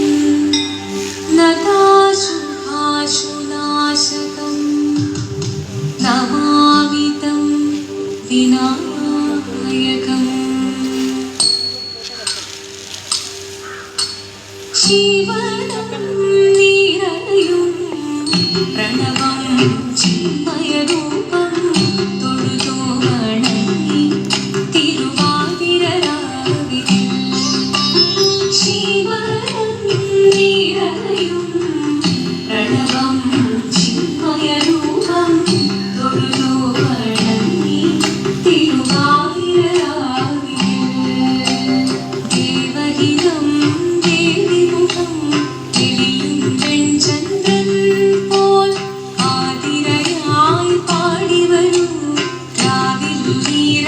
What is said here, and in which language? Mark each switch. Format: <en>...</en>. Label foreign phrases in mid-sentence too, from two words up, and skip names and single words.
<sa>नताशुभाशुनाशकम् नमामि तं विनायकम्</sa> <ml>ജീവനം നിറയും പ്രണവം ചിന്മയരൂപം തൊഴുതു വണങ്ങി തിരുവാതിരരാവിൽ ജീവനം നിറയും പ്രണവം ചിന്മയരൂപം തൊഴുതു വണങ്ങി തിരുവാതിരരാവിൽ ദേവഹിതം ദേവിമുഖം തെളിയും വെൺചന്ദ്രൻ പോൽ ആതിരയായി പാടിവരൂ രാവിൽ നീ</ml>